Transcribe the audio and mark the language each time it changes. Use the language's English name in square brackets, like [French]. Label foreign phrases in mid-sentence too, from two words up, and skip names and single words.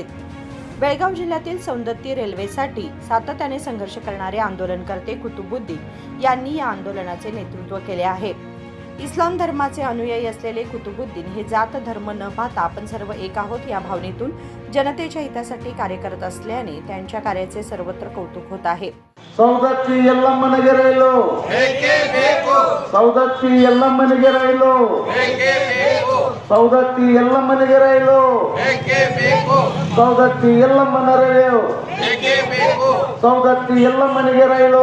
[Marathi] बेळगाव जिल्ह्यातील सौंदत्य रेल्वेसाठी सातत्याने संघर्ष करणारे आंदोलनकर्ते कुतुबुद्दीन यांनी या आंदोलनाचे नेतृत्व केले आहे। इस्लाम धर्माचे अनुयायी असलेले कुतुबुद्दीन हे जात धर्म न पाहता आपण सर्व एक आहोत या भावनेतून जनतेच्या हितासाठी कार्य करत असल्याने त्यांच्या कार्याचे सर्वत्र कौतुक होत आहे। [Kannada] ಸೌದತ್ತಿ ಎಲ್ಲಮ್ಮನಿಗೆ ರೈಲು ಬೇಕೇ ಬೇಕು, ಸೌದತ್ತಿ ಎಲ್ಲಮ್ಮನಿಗೆ ರೈಲು ಬೇಕೇ ಬೇಕು, ಸೌದತ್ತಿ ಎಲ್ಲಮ್ಮನಿಗೆ ರೈಲು ಬೇಕೇ ಬೇಕು, ಸೌದತ್ತಿ ಎಲ್ಲಮ್ಮನ ರೈಲು ಬೇಕೇ ಬೇಕು, ಸೌದತ್ತಿ ಎಲ್ಲಮ್ಮನಿಗೆ ರೈಲು